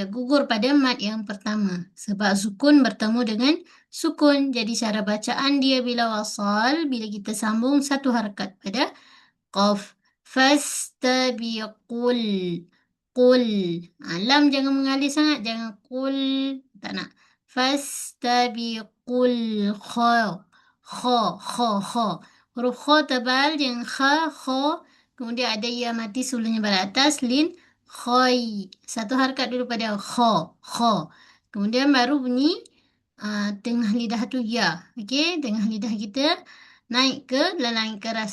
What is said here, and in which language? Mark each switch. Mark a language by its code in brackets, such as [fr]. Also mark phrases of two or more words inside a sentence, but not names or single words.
[ms] Gugur pada mad yang pertama. Sebab sukun bertemu dengan sukun. Jadi cara bacaan dia bila wasal, bila kita sambung satu harakat pada qaf. [ar] فاستبقوا. قل. [ms] Lam jangan mengalir sangat. Jangan qul. Tak nak. [ar] Fastabiqul kha. Kha. Kha. Kha. [ms] Huruf kha tebal. Jangan kha. Kha. Kemudian ada ya mati sebelumnya pada atas. [ar] Lin. Khai. [ms] Satu harakat dulu pada kha. [ar] Kha. [ms] Kemudian baru bunyi tengah lidah tu ya. Okey. Tengah lidah kita naik ke langit keras.